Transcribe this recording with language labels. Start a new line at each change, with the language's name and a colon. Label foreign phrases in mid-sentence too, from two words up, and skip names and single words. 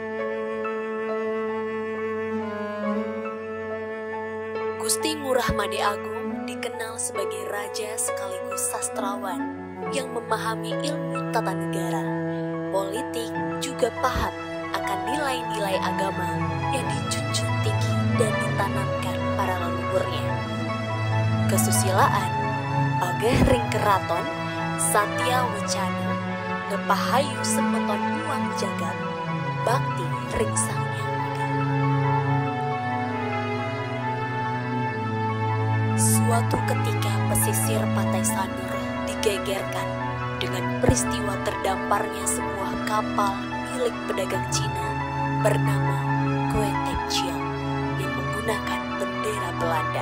Indonesian: Gusti Ngurah Made Agung dikenal sebagai raja sekaligus sastrawan yang memahami ilmu tata negara, politik, juga paham akan nilai-nilai agama yang dijunjung tinggi dan ditanamkan para leluhurnya. Kesusilaan,
Balinese: Pageh Ring Keraton, Satya Wecana, Nepahayu Semeton Buang Jagat, Bakti Ring Sang Hyang Widi.
Indonesian: Suatu ketika pesisir Pantai Sanur digegerkan dengan peristiwa terdamparnya sebuah kapal milik pedagang Cina bernama Kwetek Chiang yang menggunakan bendera Belanda.